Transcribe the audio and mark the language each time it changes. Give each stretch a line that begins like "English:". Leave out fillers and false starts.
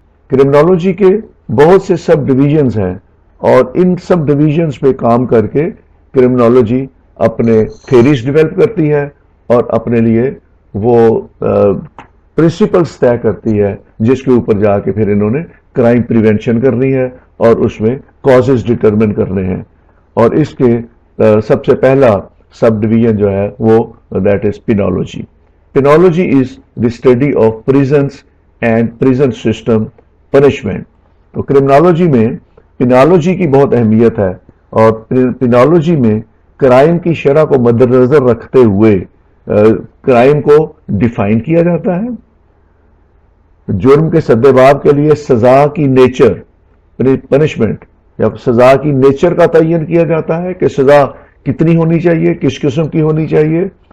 Urdu: Criminology کے بہت سے سب ڈویژنز ہیں، اور ان سب ڈویژنز پہ کام کر کے کرمنالوجی اپنے تھیریز ڈیولپ کرتی ہے اور اپنے لیے وہ پرنسپلز طے کرتی ہے جس کے اوپر جا کے پھر انہوں نے کرائم پریونشن کرنی ہے اور اس میں کازز ڈٹرمن کرنے ہیں. اور اس کے سب سے پہلا سب ڈویژن جو ہے وہ
English: That is penology. Penology is the study of prisons and prison system punishment.
Urdu: تو کرمنالوجی میں پینالوجی کی بہت اہمیت ہے، اور پینالوجی میں کرائم کی شرح کو مد نظر رکھتے ہوئے کرائم کو ڈیفائن کیا جاتا ہے. جرم کے سدباب کے لیے سزا کی نیچر، پنشمنٹ یا سزا کی نیچر کا تعین کیا جاتا ہے کہ سزا کتنی ہونی چاہیے، کس قسم کی ہونی چاہیے.